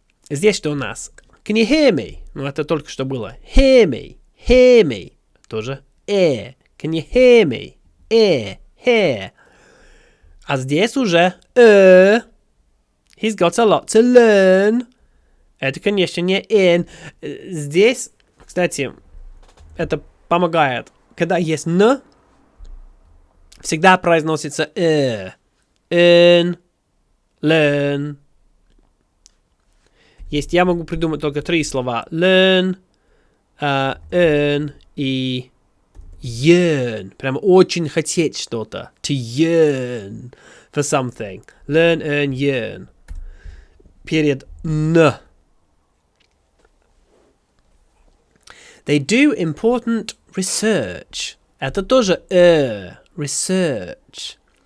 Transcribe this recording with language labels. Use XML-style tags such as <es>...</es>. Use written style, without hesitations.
<ru>Здесь что у нас?</ru> <en>Can you hear me?</en> <ru>Ну, это только что было.</ru> <en>Hear me. Hear me.</en> <ru>Тоже</ru> <en>Can you hear me? Hear.</en> <ru>А здесь уже</ru> <en>He's got a lot to learn.</en> <ru>Это, конечно, не in. Здесь, кстати, это помогает. Когда есть н, всегда произносится in, learn. Я могу придумать только 3 слова.</ru> <en>Learn, earn</en> <ru>и</ru> <en>yearn.</en> <ru>Прям очень хотеть что-то.</ru> <en>To yearn for something. Learn, earn, yearn.</en> <ru>Перед н.</ru> <en>They do important research.</en> <ru>Это тоже research.</ru>